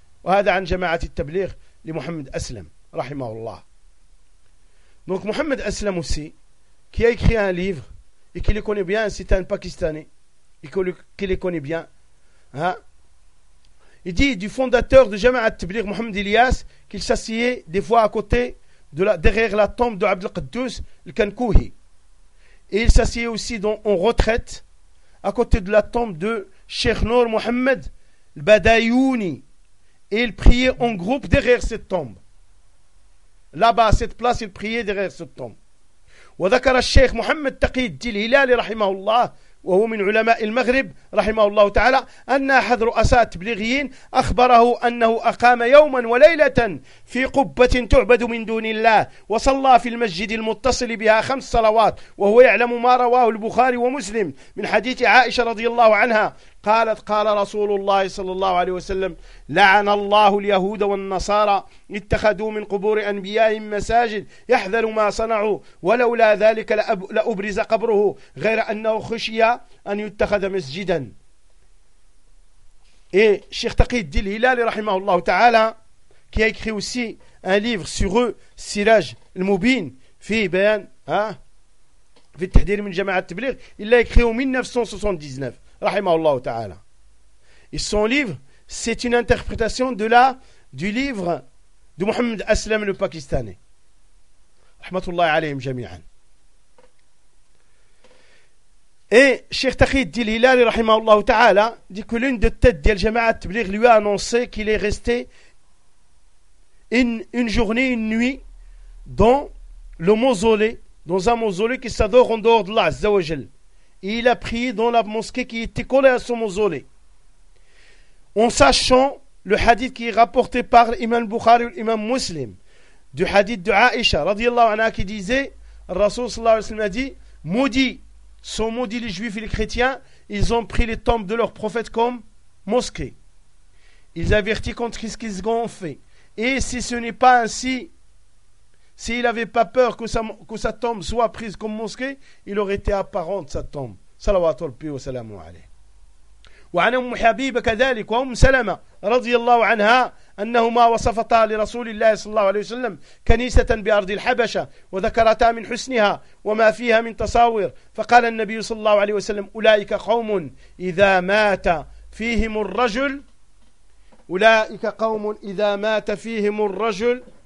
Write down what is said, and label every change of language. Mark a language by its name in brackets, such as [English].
[Arabic] وهذا عن جماعة التبليغ لمحمد أسلم رحمه الله. دونك [French] محمد أسلم aussi qui a écrit un livre et qui le connaît bien, c'est un Pakistanais qui le connaît bien. Il dit du fondateur de Jama'at Tabligh, Mohamed Ilyas, qu'il s'assied des fois à côté de la, derrière la tombe de Abd al-Qaddous, le Kankouhi. Et il s'assied aussi dans, en retraite à côté de la tombe de Cheikh Nour Mohamed, le Badayouni. Et il priait en groupe derrière cette tombe. Là-bas, à cette place, il priait derrière cette tombe. [Arabic] وذكر الشيخ محمد تقي الدين الهلالي رحمه الله وهو من علماء المغرب رحمه الله تعالى أن أحد رؤساء التبليغيين أخبره أنه أقام يوما وليلة في قبة تعبد من دون الله وصلى في المسجد المتصل بها خمس صلوات، وهو يعلم ما رواه البخاري ومسلم من حديث عائشة رضي الله عنها قالت قال رسول الله صلى الله عليه وسلم لعن الله اليهود والنصارى اتخذوا من قبور أنبيائهم مساجد يحذر ما صنعوا ولولا ذلك لأبرز قبره غير أنه خشي أن يتخذ مسجدا. إيه الشيخ تقي الدين الهلالي رحمه الله تعالى [French] qui a écrit aussi un livre sur eux سراج المبين في بيان في التحذير من جماعة التبليغ il l'a écrit en 1979 Rahimahullah ta'ala. Et son livre, c'est une interprétation de la, du livre de Mohamed Aslam le Pakistanais. [Arabic] Rahmatullahi alayhim jami'an. [French] Et Cheikh Taqid Dil Hilali, Rahimahullah ta'ala, dit que l'une des têtes de la Jama'at Tabligh lui a annoncé qu'il est resté une journée, une nuit, dans le mausolée, dans un mausolée qui s'adore en dehors de Allah Azza wa Jal. Et il a prié dans la mosquée qui était collée à son mausolée. En sachant le hadith qui est rapporté par l'imam Bukhari ou l'imam Muslim, du hadith de Aïcha, radiyallahu anha, qui disait, le Rasoul sallallahu alayhi wa sallam a dit, maudits, sont maudits les juifs et les chrétiens, ils ont pris les tombes de leurs prophètes comme mosquées. Ils avertissent contre ce qu'ils ont fait. Et si ce n'est pas ainsi, s'il n'avait pas peur que sa tombe soit prise comme mosquée, il aurait été apparent de sa tombe. [Arabic] Salawat al-Bi wa salamu alayhi. Wa an Umm Habiba kadhalik wa Umm Salama radiyallahu anha أنهما وصفتا لرسول الله صلى الله عليه وسلم كنيسة بأرض الحبشة وذكرتا من حسنها وما فيها من تصاوير، فقال النبي صلى الله عليه وسلم أولئك قوم إذا مات فيهم الرجل أولئك قوم إذا مات فيهم الرجل